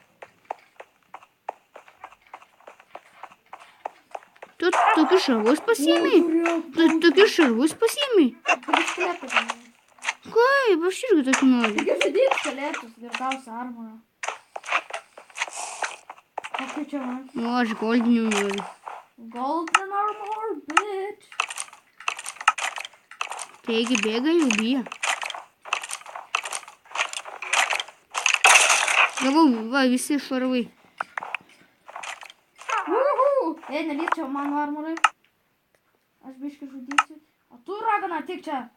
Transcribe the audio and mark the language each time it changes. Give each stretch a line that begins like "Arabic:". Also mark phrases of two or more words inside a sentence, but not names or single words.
Lithuanian: Tu tokius šarvus pasiėmei? Tu tokius šarvus pasiėmei? Kaip skeletai. Kaip, aš irgi tokį noriu. Kaip žudyti skeletus, girtausia armorą. Kokiu čia man? O, aš goldinių noriu.
English: Golden armor, bitch.
Lithuanian: Taigi bėga jau bijo. Gavau, va, visi šarvai. Ei, nelyčiau mano armorai. Aš biškai žudysiu. O tu, ragana, tik čia.